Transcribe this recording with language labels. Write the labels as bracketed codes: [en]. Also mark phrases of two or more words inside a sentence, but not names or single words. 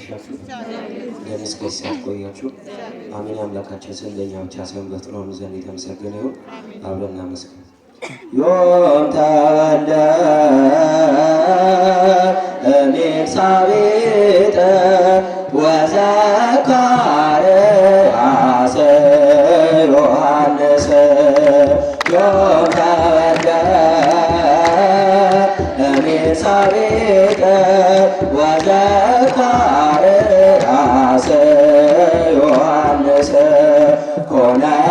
[am] ለምን እስከዚህ ሰዓት ቆያችሁ? አሜን። አምላካችን ስም ለእኛ ብቻ ሳይሆን በፍጥረቱ ዘንድ የተመሰገነ ይሁን። አብረን እናመስግን። [gez] ዮም ተወልደ እምኤልሳቤጥ ወዘካርያስ ዮሐንስ ዮም ተወልደ እምኤልሳቤጥ ወዘካርያስ ዮሐንስ ኮነ